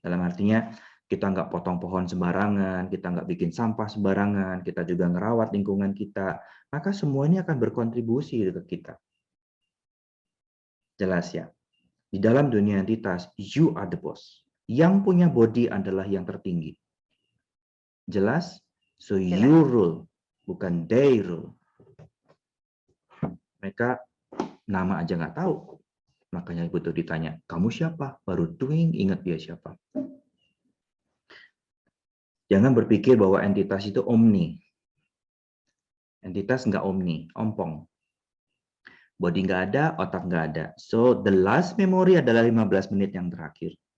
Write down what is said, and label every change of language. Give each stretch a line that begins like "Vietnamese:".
Indonesian: Dalam artinya kita nggak potong pohon sembarangan, kita nggak bikin sampah sembarangan, kita juga ngerawat lingkungan kita, maka semua ini akan berkontribusi ke kita. Jelas ya? Di dalam dunia entitas,
English: you are the boss.
Indonesian: Yang punya body adalah yang tertinggi. Jelas?
English: So you rule, bukan they rule.
Indonesian: Mereka nama aja nggak tahu. Makanya butuh ditanya, kamu siapa? Baru tuing ingat dia siapa. Jangan berpikir bahwa entitas itu omni. Entitas nggak omni, ompong. Body nggak ada, otak nggak ada.
English: So, the last memory
Indonesian: adalah 15 menit yang terakhir.